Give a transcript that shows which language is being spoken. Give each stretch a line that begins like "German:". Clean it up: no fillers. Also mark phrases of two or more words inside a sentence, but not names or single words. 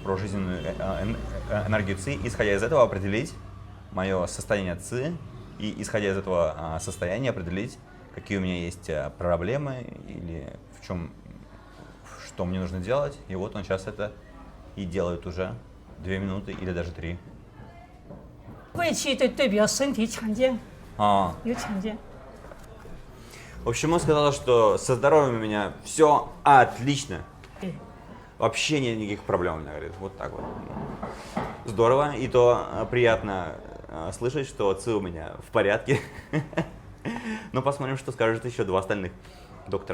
Russian: про жизненную энергию ЦИ, исходя из этого определить мое состояние ЦИ и, исходя из этого состояния, определить, какие у меня есть проблемы или в чем, что мне нужно делать. И вот он сейчас это и делает уже 2 минуты или даже 3.
Chinese: 胃气对表身体强健，有强健。
Russian: В общем, он сказал, что со здоровьем у меня все отлично. Вообще нет никаких проблем, у меня, говорит. Вот так вот. Здорово. И то приятно слышать, что ЦИ у меня в порядке. Но посмотрим, что скажут еще 2 остальных доктора.